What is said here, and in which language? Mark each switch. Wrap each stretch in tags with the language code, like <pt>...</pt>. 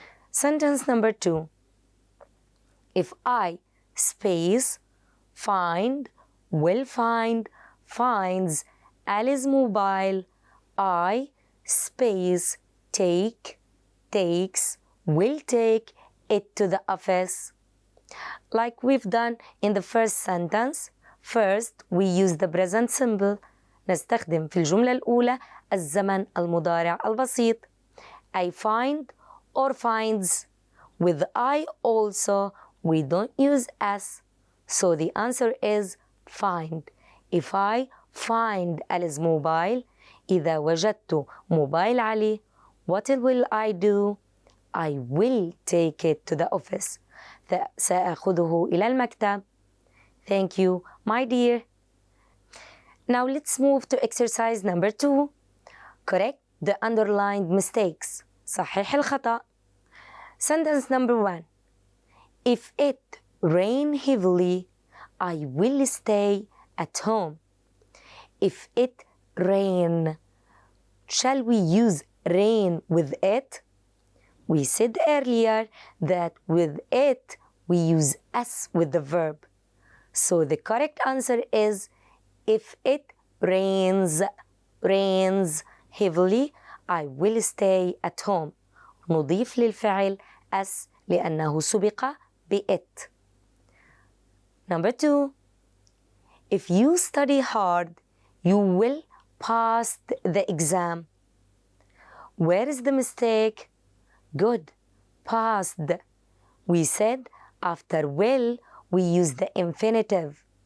<en>Sentence number 2. If I space find, will find, finds Ali's mobile, I space take, takes, will take it to the office. Like we've done in the first sentence, first we use the present simple.</en> <ar>نستخدم في الجملة الأولى الزمن المضارع البسيط.</ar> <en>I find or finds. With I also, we don't use s, so the answer is find. If I find Ali's mobile,</en> <ar>إذا وجدت موبايل علي,</ar> <en>what will I do? I will take it to the office.</en> <ar>سأخذه إلى المكتب.</ar> <en>Thank you, my dear. Now let's move to exercise number 2. Correct the underlined mistakes.</en> <ar>صحح الخطأ.</ar> <en>Sentence number 1. If it rain heavily, I will stay at home. If it rain, shall we use rain with it? We said earlier that with it we use s with the verb. So the correct answer is if it rains heavily, I will stay at home.</en> <ar>نضيف للفعل s لأنه سبق ب it.</ar> <en>Number 2. If you study hard, you will pass the exam. Where is the mistake? Good. Passed. We said after will, we use the infinitive.</en>